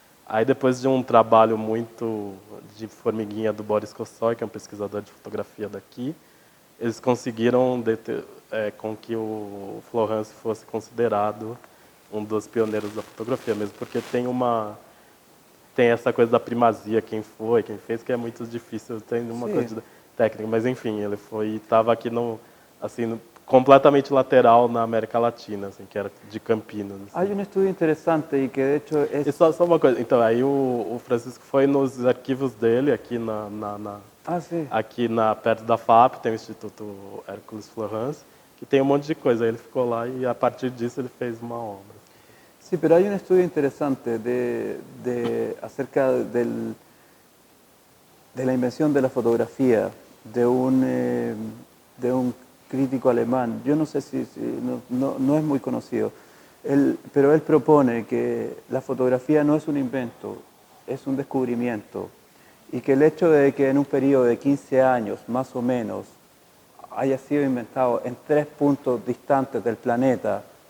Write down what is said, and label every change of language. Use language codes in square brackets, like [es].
[pt] Aí depois de um trabalho muito de formiguinha do Boris Kosoy, que é um pesquisador de fotografia daqui, eles conseguiram com que o Florence fosse considerado um dos pioneiros da fotografia, mesmo porque tem essa coisa da primazia, quem fez, que é muito difícil. Tem uma coisa técnica, mas enfim, ele estava aqui completamente lateral na América Latina, assim, que era de Campinas. Assim. [es] Hay un estudio interesante y que de hecho es... [pt] E só uma coisa, então, aí o Francisco foi nos arquivos dele, aqui [es] Ah, sí. [pt] aqui perto da FAP, tem o Instituto Hércules Florence, que tem um monte de coisa. Aí ele ficou lá e a partir disso ele fez uma obra. [es] Sí, pero hay un estudio interesante acerca de la invención de la fotografía de un crítico alemán. Yo no sé no es muy conocido, pero él propone que la fotografía no es un invento, es un descubrimiento, y que el hecho de que en un periodo de 15 años, más o menos, haya sido inventado en 3 puntos distantes del planeta,